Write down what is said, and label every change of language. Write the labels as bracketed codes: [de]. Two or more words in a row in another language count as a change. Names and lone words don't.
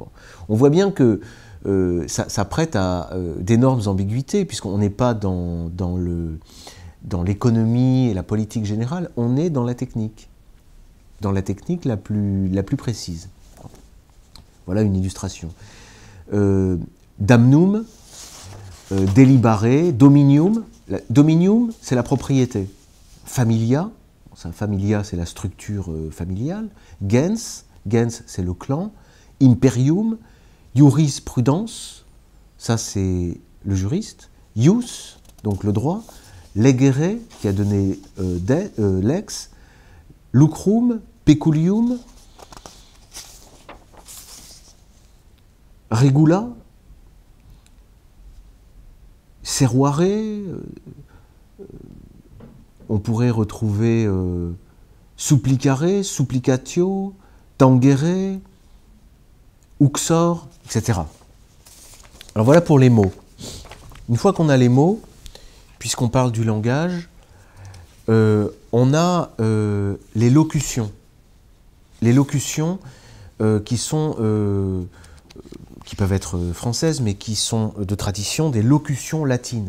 [fr] On voit bien que ça prête à d'énormes ambiguïtés, puisqu'on n'est pas dans l'économie et la politique générale, on est dans la technique la plus précise. Voilà une illustration. [la] Damnum, délibare, dominium. [fr] Dominium, c'est la propriété. [la] Familia, familia, [fr] c'est la structure familiale. Gens, c'est le clan. Imperium, jurisprudence, ça c'est le juriste. Ius, donc le droit. Legere, qui a donné lex. [la] Lucrum, peculium. Regula, servare, [fr] on pourrait retrouver [la] supplicare, supplicatio, tangere, uxor, [fr] etc. Alors voilà pour les mots. Une fois qu'on a les mots, puisqu'on parle du langage, on a les locutions. Les locutions qui peuvent être françaises, mais qui sont de tradition des locutions latines.